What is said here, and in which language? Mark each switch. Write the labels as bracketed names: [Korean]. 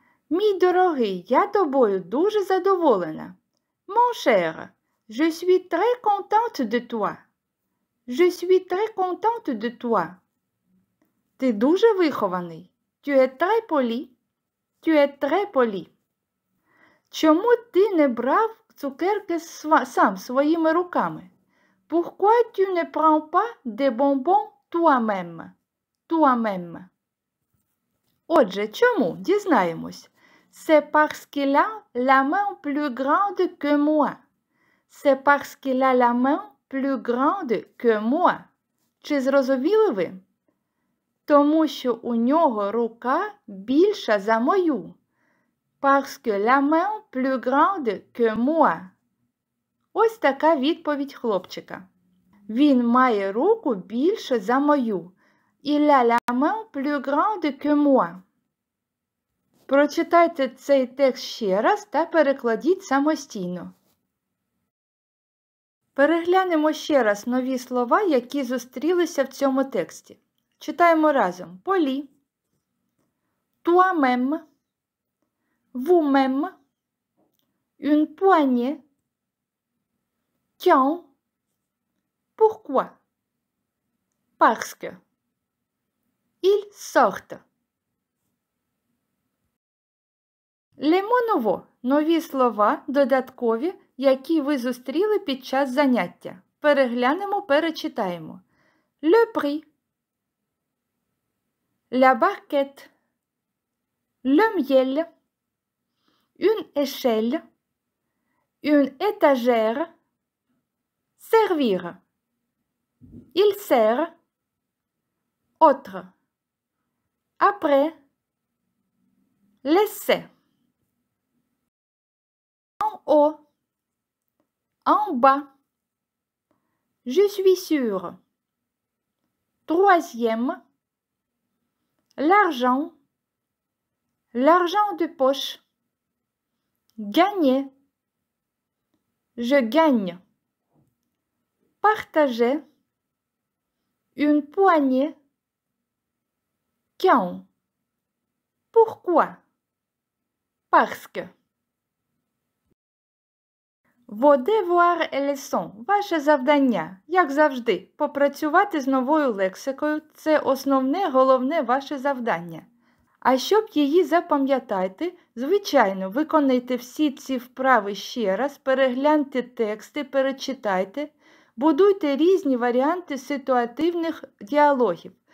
[Ukrainian] Мій дорогий, я тобою дуже задоволена. [French] Mon cher, je suis très contente de toi. Je suis très contente de toi. [Ukrainian] Ти дуже вихований. [French] Tu es très poli. Tu es très poli. [Ukrainian] Чому ти не брав цукерки сам своїми руками? [French] Pourquoi tu ne prends pas des bonbons toi-même, toi-même. [Ukrainian] Отже, чому? Дізнаємось. [French] C'est parce qu'il a la main plus grande que moi. C'est parce qu'il a la main plus grande que moi. [Ukrainian] Чи зрозуміли ви? Тому що у нього рука більша за мою. [French] Parce que la main plus grande que moi. [Ukrainian] Ось така відповідь хлопчика. Він має руку більше за мою. [French] Il a la main plus grande que moi. [Ukrainian] Прочитайте цей текст ще раз та перекладіть самостійно. Переглянемо ще раз нові слова, які зустрілися в цьому тексті. Читаємо разом. [French] Полі, toi-même, vous-même, une poignée, tiens, pourquoi? Parce que. Ils sortent. Les mots nouveaux [Ukrainian] – нові слова, додаткові, які ви зустріли під час заняття. Переглянемо, перечитаємо. [French] Le prix, la barquette, le miel, une échelle, une étagère, servir, il sert, autre, après, laisser. En haut, en bas, je suis sûr. Troisième, l'argent, l'argent de poche, gagner, je gagne, partager, une poignée, quand, pourquoi, parce que. Vos devoirs et leçons [Ukrainian] – ваше завдання, як завжди, попрацювати з новою лексикою – це основне, головне ваше завдання. А щоб її запам'ятати, звичайно, виконайте всі ці вправи ще раз, перегляньте тексти, перечитайте, будуйте різні варіанти ситуативних діалогів.